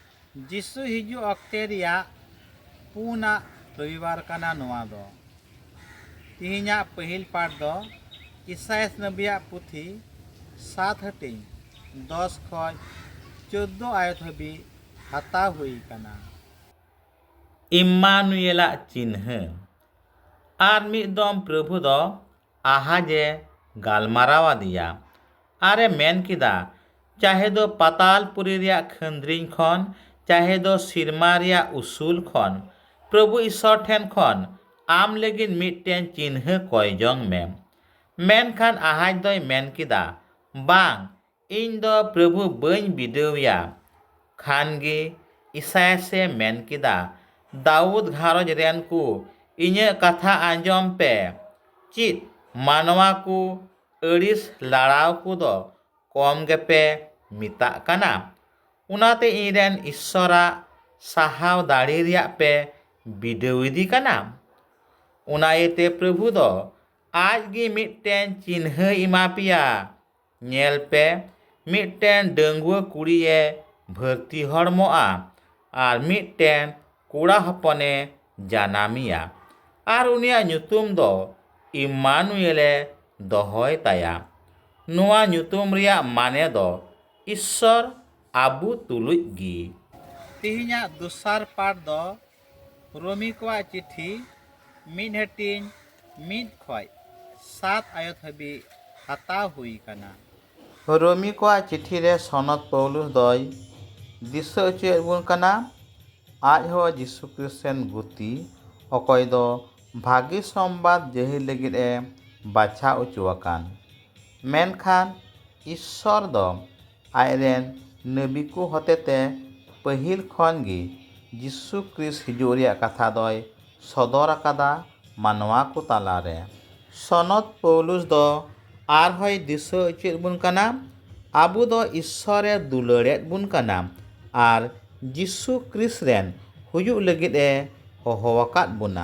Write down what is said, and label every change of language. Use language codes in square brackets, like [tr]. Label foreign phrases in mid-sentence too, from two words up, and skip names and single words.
[sat] जिसु हिजू अक्ते रिया पुना रविवार काना नोआ दो तिहिना पहिल पाठ दो इसायास नबिया पुथी 7 हटिंग 10 खय 14 आयत हबी हता हुई काना। इम्मानुएला चिन्ह आर मिदम प्रभु दो आहाजे गालमारावा दिया आरे मेन किदा चाहे दो पातालपुरी रिया खंद्रिन खन चाहे दो सिरमा रिया उसूल खन प्रभु ईश्वर ठेन खन आम लेगिन मिटटेन चिन्ह कयजोंग में मेनखान आहाज दोय मेन किदा बांग इन दो प्रभु बई बिदेविया खानगे इसायासे मेन किदा दाऊद घारोज रेन को इnye कथा आंजोम पे चित मानवा को अड़िस लड़ाव को दो कम गेपे मिता कना उनाते इरेन ईश्वरा साहाव दाड़ी रिया पे बिदेविदी कना उनायते प्रभु दो आज गी मिटटेन चिन्ह इमा पिया नेल पे मिटटेन डंगुआ कुड़िए भर्ती हड़मोआ आर मिटटेन कुड़ा हपने जानामिया आर उनिया ᱧᱩᱛᱩᱢ दो इम्मानुएले दोहय ताया नुआ ᱧᱩᱛᱩᱢ रिया माने दो ईश्वर आबू तुलुज गी। तिहिना दुसार पाठ दो रोमी को चिट्ठी मिद हटिंग मिद खय 7 आयत हबी हता हुई काना। रोमी को चिट्ठी रे सनत पौलुस दोय दिशा उचुएद बुन काना आज हो जिसु क्रिस्टन गुती अकय दो भागी संबाद जही लगिद ए बाछा उचुआकान मेनखान ईश्वर दो आयरेन नबी को हतेते पहिल खन गी जिसु क्रिस्ट हिजुग रिया कथा दोय सदर आकादा मानवा को तालारे सनत पौलुस दो आर होय दिशा उचुएद बुन काना आबू दो ईश्वरे दुलारेद बुन काना आर जिसु क्रिस्ट रेन हुयुग लगिद ए होहवाकाद बुना।